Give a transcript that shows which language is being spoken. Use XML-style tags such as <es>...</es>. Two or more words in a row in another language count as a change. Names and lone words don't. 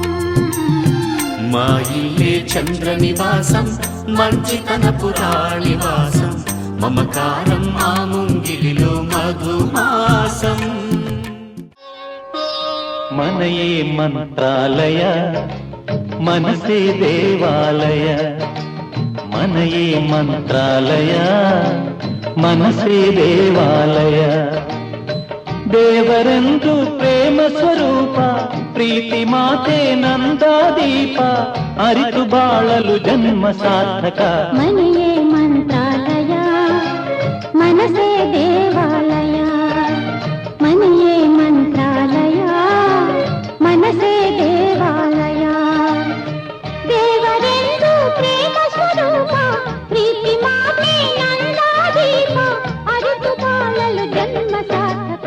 <te>మా ఇల్లే చంద్ర నివాసం మంచితనపు రాణి వాసం మమకారం మా ముంగిలిలో మధుమాసం</te> <kn>ಮನೆಯೇ ಮಂತ್ರಾಲಯ ಮನಸೇ ದೇವಾಲಯ ಮನೆಯೇ ಮಂತ್ರಾಲಯ ಮನಸೇ ದೇವಾಲಯ ದೇವರೆಂದು ಪ್ರೇಮ ಸ್ವರೂಪ ಪ್ರೀತಿ ಮಾತೆ ನಂದಾದೀಪ ಅರಿತು ಬಾಳಲು ಜನ್ಮ ಸಾರ್ಥಕ ಮನೆಯೇ ಮಂತ್ರಾಲಯ ಮನಸೇ ದೇವಾಲಯ ಮನೆಯೇ ಮಂತ್ರಾಲಯ ಮನಸೇ ದೇವಾಲಯ ದೇವರೆಂದು ಪ್ರೇಮ ಸ್ವರೂಪ ಪ್ರೀತಿ ಮಾತೆ ನಂದಾದೀಪ ಅರಿತು ಬಾಳಲು ಜನ್ಮ ಸಾರ್ಥಕ</kn>